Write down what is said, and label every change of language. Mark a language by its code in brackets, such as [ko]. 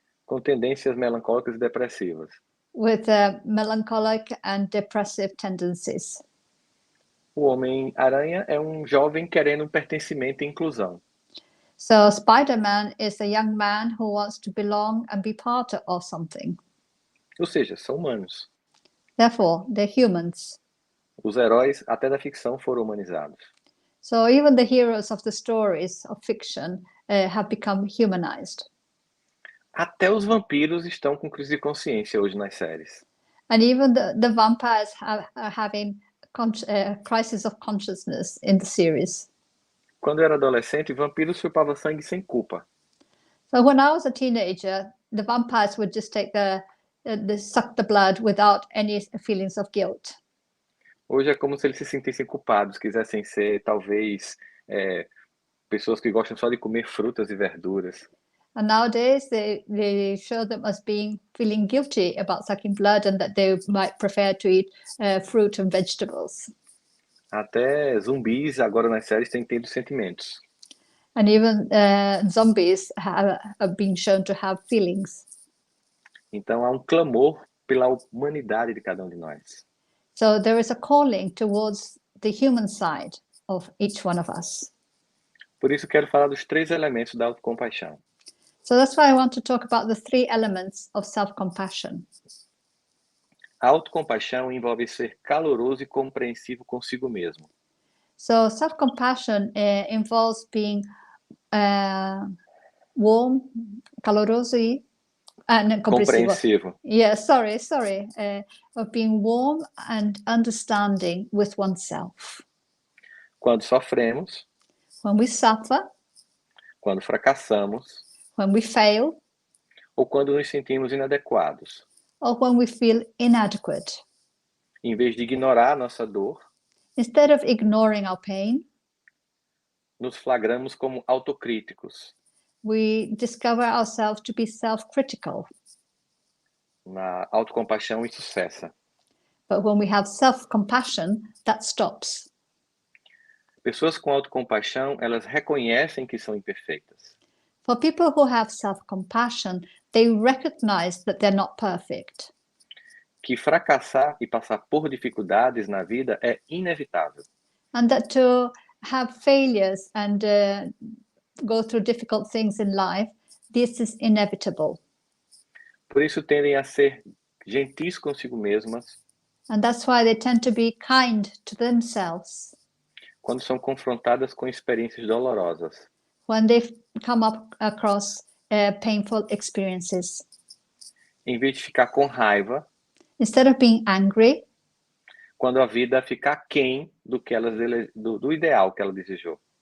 [pt] Com tendências melancólicas e depressivas. [en] with melancholic and depressive tendencies. [pt] O Homem-Aranha é um jovem querendo pertencimento e inclusão. [en] So Spider-Man is a young man who wants to belong and be part of something. [pt] Ou seja, são humanos. [en] Therefore, they're humans. [pt] Os heróis, até da ficção, foram humanizados. [en] So even the heroes of the stories of fiction have become humanized. [pt] Até os vampiros estão com crise de consciência hoje nas séries. [en] And even the vampires are having crisis of consciousness in the series. [pt] Quando eu era adolescente, vampiros chupavam sangue sem culpa. [en] So when I was a teenager, the vampires would just take suck the blood without any feelings of guilt. [pt] Hoje é como se eles se sentissem culpados, quisessem ser, talvez, pessoas que gostam só de comer frutas e verduras. [en] And nowadays they show them as feeling guilty about sucking blood and that they might prefer to eat fruit and vegetables. [pt] Até zumbis agora nas séries têm tido sentimentos. [en] And even zombies are being shown to have feelings. [pt] Então há um clamor pela humanidade de cada um de nós. [en] So there is a calling towards the human side of each one of us. [pt] Por isso quero falar dos 3 elementos da autocompaixão. [en] So that's why I want to talk about the 3 elements of self-compassion. [pt] A autocompaixão envolve ser caloroso e compreensivo consigo mesmo. [en] So self-compassion involves being warm, [pt] caloroso e Compreensivo. [en] Yeah, sorry. Of being warm and understanding with oneself. [pt] Quando sofremos, [en] When we suffer, [pt] quando fracassamos, [en] when we fail, [pt] ou quando nos sentimos inadequados. [en] or when we feel inadequate. [pt] Em vez de ignorar a nossa dor, [en] Instead of ignoring our pain, [pt] nos flagramos como autocríticos. [en] we discover ourselves to be self-critical. [pt] Na autocompaixão isso cessa. [en] But when we have self-compassion, that stops. [pt] Pessoas com autocompaixão, elas reconhecem que são imperfeitas. [en] For people who have self-compassion, they recognize that they're not perfect. [pt] Que fracassar e passar por dificuldades na vida é inevitável. [en] And that to have failures and go through difficult things in life, this is inevitable. [pt] Por isso tendem a ser gentis consigo mesmas [en] And that's why they tend to be kind to themselves [pt] quando são confrontadas com experiências dolorosas. [en] when they come up across painful experiences. [pt] Em vez de ficar com raiva, [en] Instead of being angry, [pt] quando a vida fica aquém do ideal que ela desejou.